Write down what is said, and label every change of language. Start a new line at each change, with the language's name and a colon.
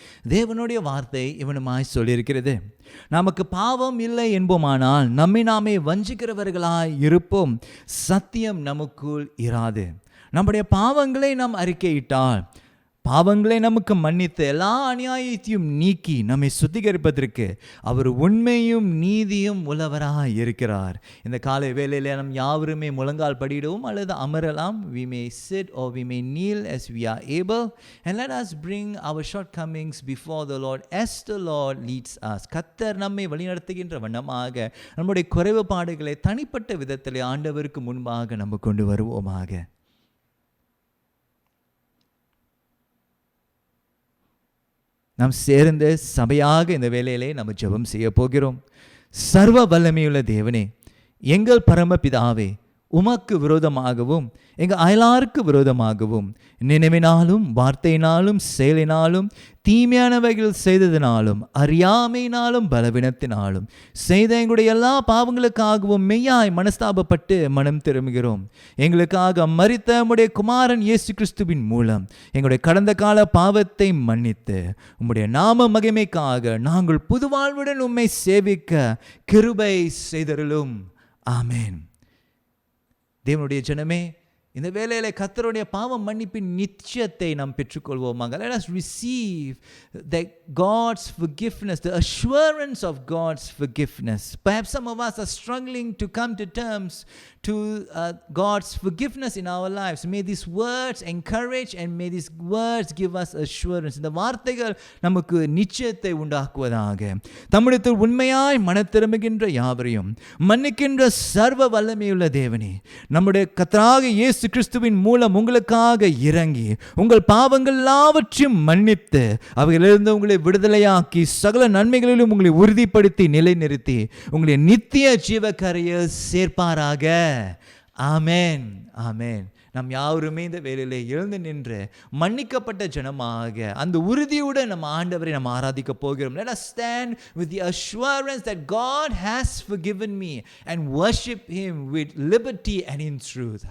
Tamil: தேவனுடைய வார்த்தை இவனுமாய் சொல்லியிருக்கிறது, நமக்கு பாவம் இல்லை என்போமானால் நம்மை நாமே வஞ்சிக்கிறவர்களாய் இருப்போம், சத்தியம் நமக்குள் இராது. நம்முடைய பாவங்களை நாம் அறிக்கையிட்டால், பாவங்களை நமக்கு மன்னித்து எல்லா அநியாயத்தையும் நீக்கி நம்மை சுத்திகரிப்பதற்கு அவர் உண்மையும் நீதியும் உள்ளவராய் இருக்கிறார். இந்த காலை வேளையில் நம் யாவருமே முழங்கால் படியிடவும் அல்லது அமரலாம்.
English: We may sit or we may kneel as we are able, and let us bring our shortcomings before the Lord as the Lord leads us.
Tamil: கர்த்தர் நம்மை வழிநடத்துகின்ற வண்ணமாக நம்முடைய குறைவுபாடுகளை தனிப்பட்ட விதத்திலே ஆண்டவருக்கு முன்பாக நம்ம கொண்டு வருவோமாக. நாம் சேர்ந்த சபையாக இந்த வேளையிலே நம்ம ஜெபம் செய்ய போகிறோம். சர்வ வல்லமையுள்ள தேவனே, எங்கள் பரமபிதாவே, உமக்கு விரோதமாகவும் எங்கள் அயலாருக்கு விரோதமாகவும் நினைவினாலும் வார்த்தையினாலும் செயலினாலும் தீமையானவைகள் செய்ததினாலும் அறியாமையினாலும் பலவீனத்தினாலும் செய்த எங்களுடைய எல்லா பாவங்களுக்காகவும் மெய்யாய் மனஸ்தாபப்பட்டு மனம் திரும்புகிறோம். எங்களுக்காக மரித்த உம்முடைய குமாரன் இயேசு கிறிஸ்துவின் மூலம் எங்களுடைய கடந்த கால பாவத்தை மன்னித்து உம்முடைய நாம மகிமைக்காக நாங்கள் புது வாழ்வுடன் உம்மை சேவிக்க கிருபை செய்தருளும். ஆமென். தேவனுடைய ஜனமே, இந்த வேளையிலே கர்த்தருடைய பாவம் மன்னிப்பின் நிச்சயத்தை நாம் பெற்றுக்கொள்வோமாக.
English: Let us receive that God's forgiveness, the assurance of God's forgiveness. Perhaps some of us are struggling to come to terms to God's forgiveness in our lives. May these words encourage and may these words give us assurance.
Tamil: இந்த வார்த்தைகள் நமக்கு நிச்சயத்தை உண்டாக்குவதாக. தம்முடைய உண்மையாய் மனத்திரும்புகின்ற யாவரையும் மன்னிக்கின்ற சர்வ வல்லமையுள்ள தேவனே, நம்முடைய கர்த்தராகிய இயேசு கிறிஸ்துவின் மூலம் உங்களுக்காக இறங்கி உங்கள் பாவங்கள் எல்லாவற்றையும் மன்னித்து அவைகளிலிருந்து உங்களை விடுதலையாக்கி சகல நன்மைகளிலும் உங்களை உறுதிப்படுத்தி நிலைநிறுத்தி உங்களை நித்திய ஜீவக்கரையில் சேர்ப்பாராக. ஆமென், ஆமென். நாம் யாவருமே இந்த வேளையிலே எழுந்து நின்று மன்னிக்கப்பட்ட ஜனமாக அந்த உறுதியுடன் நம்ம ஆண்டவரை நம்ம ஆராதிக்க போகிறோம்.
English: Let us stand with the assurance that God has forgiven me and worship Him with liberty and in truth.